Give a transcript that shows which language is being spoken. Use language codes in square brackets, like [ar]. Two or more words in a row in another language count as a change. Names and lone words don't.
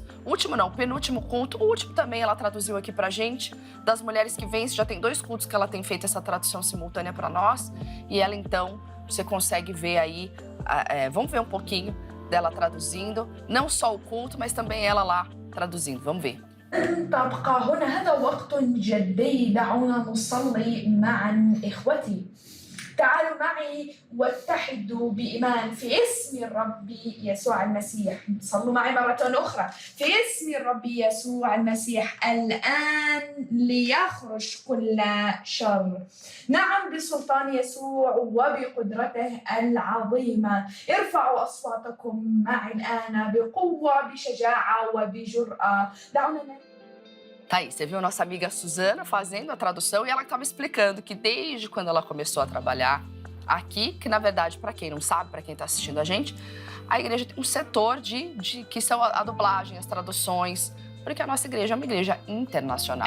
[pt] Último não, penúltimo culto. O último também ela traduziu aqui pra gente. Das mulheres que vencem, já tem 2 cultos que ela tem feito essa tradução simultânea pra nós. E ela, então, você consegue ver aí, vamos ver um pouquinho dela traduzindo. Não só o culto, mas também ela lá traduzindo. Vamos ver. [ar] تبقى هنا هذا وقت جدي دعونا نصلي معا إخوتي تعالوا معي واتحدوا بإيمان في اسم الرب يسوع المسيح صلوا معي مرة أخرى في اسم الرب يسوع المسيح الآن ليخرج كل شر نعم بسلطان يسوع وبقدرته العظيمة ارفعوا أصواتكم معي الآن بقوة بشجاعة وبجرأة دعونا. [pt] Tá aí, você viu nossa amiga Suzana fazendo a tradução e ela estava explicando que desde quando ela começou a trabalhar aqui, que na verdade, para quem não sabe, para quem está assistindo a gente, a igreja tem um setor que são a dublagem, as traduções, porque a nossa igreja é uma igreja internacional.